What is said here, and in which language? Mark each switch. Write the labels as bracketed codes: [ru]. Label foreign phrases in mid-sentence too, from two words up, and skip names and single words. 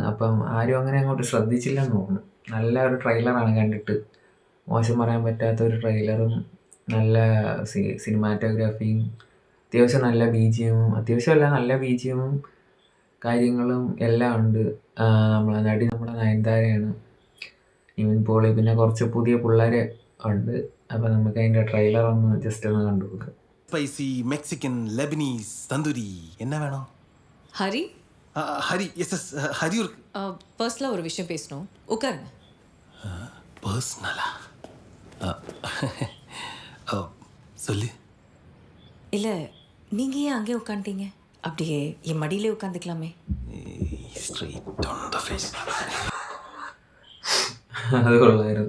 [ml] അപ്പം ആരും അങ്ങനെ അങ്ങോട്ട് ശ്രദ്ധിച്ചില്ലെന്ന് തോന്നുന്നു. നല്ല ഒരു ട്രെയിലറാണ്, കണ്ടിട്ട് മോശം പറയാൻ പറ്റാത്ത ഒരു ട്രെയിലറും നല്ല സിനിമാറ്റോഗ്രാഫിയും അത്യാവശ്യം നല്ല ബിജിഎമ്മും, അത്യാവശ്യമല്ല നല്ല ബിജിഎമ്മും കാര്യങ്ങളും എല്ലാം ഉണ്ട്. നമ്മളെ നടി നമ്മുടെ നയൻതാരയാണ്, നിവിൻ പോളി, പിന്നെ കുറച്ച് പുതിയ പിള്ളേരെ ഉണ്ട്. അപ്പം നമുക്ക് അതിൻ്റെ ട്രെയിലർ ഒന്ന് ജസ്റ്റ് ഒന്ന് കണ്ടുപോകാം. [en] Spicy Mexican Lebanese [ta] தந்தூரி என்ன வேணும்? ஹரி ஹரி எஸ் ஹரி இருக்கு. பர்சனலாக ஒரு விஷயம் பேசணும், உட்காருங்க. பர்சனலா? சொல்லு. இல்லை, நீங்கள் ஏன் அங்கேயே உட்காந்துட்டீங்க? அப்படியே என் மடியிலே உட்காந்துக்கலாமே. [en] Straight on the face. [ml] അത് കൊള്ളായിരുന്നു.